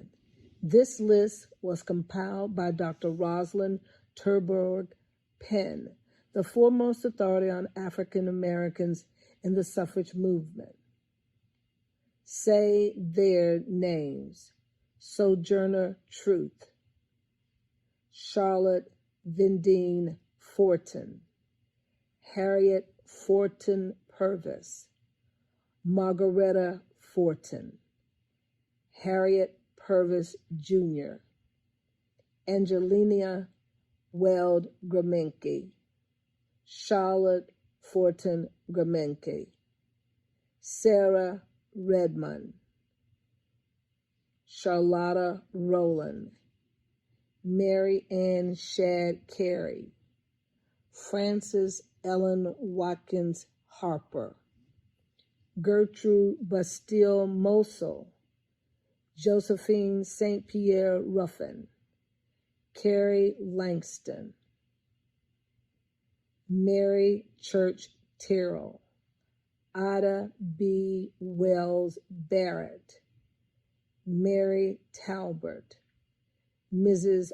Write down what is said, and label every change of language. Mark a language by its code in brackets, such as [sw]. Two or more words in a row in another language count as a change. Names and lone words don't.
[en] This list was compiled by Dr. Rosalind Terburg Penn, the foremost authority on African Americans in the suffrage movement. Say their names: Sojourner Truth, Charlotte Vendine Fortin, Harriet Fortin Purvis, Margaretta Fortin, Harriet Purvis Jr., Angelina Weld Gramenke, Charlotte Fortin Gramenke, Sarah Redmond, Charlotta Rowland, Mary Ann Shadd Carey, Frances Ellen Watkins Harper, Gertrude Bastille Mosel, Josephine St. Pierre Ruffin, Carrie Langston, Mary Church Terrell, Ada B. Wells Barrett, Mary Talbert, Mrs.